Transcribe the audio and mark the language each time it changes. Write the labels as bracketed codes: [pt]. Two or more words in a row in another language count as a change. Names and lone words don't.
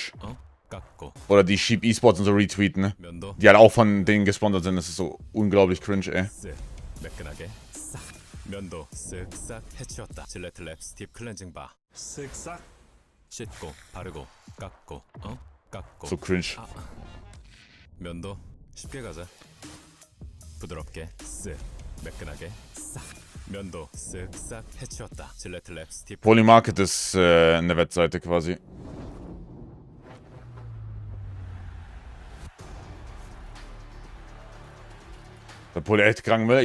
[de] Oder die Sheep Esports und so retweeten, ne? Die halt auch von denen gesponsert sind, das ist so unglaublich cringe, ey. So cringe. [ko] 쉽게 가자. 부드럽게 쓱 매끈하게 싹 면도 쓱싹 해치웠다. 질레트 랩 스티프. [de] Polymarket ist eine Webseite quasi. Der Poly echt krank Müll.